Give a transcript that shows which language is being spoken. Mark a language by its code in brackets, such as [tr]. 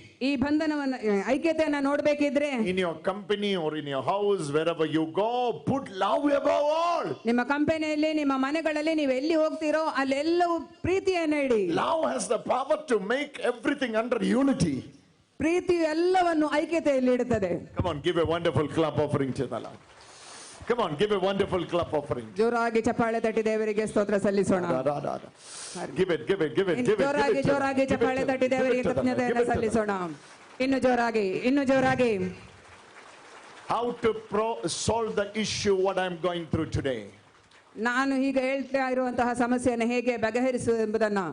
[kn] ಈ ಬಂಧನವನ್ನ ಐಕ್ಯತೆಯನ್ನ ನೋಡ್ಬೇಕಿದ್ರೆ [en] in your company or in your house, wherever you go, put love above all. [kn] ನಿಮ್ಮ ಕಂಪನಿಯಲ್ಲಿ, ನಿಮ್ಮ ಮನೆಗಳಲ್ಲಿ ನೀವು ಎಲ್ಲಿ ಹೋಗ್ತೀರೋ ಅಲ್ಲೆಲ್ಲವೂ ಪ್ರೀತಿಯನ್ನ ಇಡಿ. [en] Love has the power to make everything under unity. [kn] ಪ್ರೀತಿಯು ಎಲ್ಲವನ್ನು ಐಕ್ಯತೆಯಲ್ಲಿ ಇಡುತ್ತದೆ. [en] Come on, give a wonderful clap offering to the Lord. Come on, give a wonderful clap offering. [kn] ಜೋರಾಗಿ ಚಪ್ಪಾಳೆ ತಟ್ಟಿ ದೇವರಿಗೆ ಸ್ತೋತ್ರ ಸಲ್ಲಿಸೋಣ. [en] Give it. [kn] ಜೋರಾಗಿ ಜೋರಾಗಿ ಚಪ್ಪಾಳೆ ತಟ್ಟಿ ದೇವರಿಗೆ ಕೃತಜ್ಞತೆಯನ್ನು ಸಲ್ಲಿಸೋಣ. ಇನ್ನು ಜೋರಾಗಿ. [en] How to solve the issue what I'm going through today? [kn] ನಾನು ಈಗ ಹೇಳ್ತಾ ಇರುವಂತಹ ಸಮಸ್ಯೆಯನ್ನು ಹೇಗೆ ಬಗೆಹರಿಸುವುದು ಎಂಬುದನ್ನ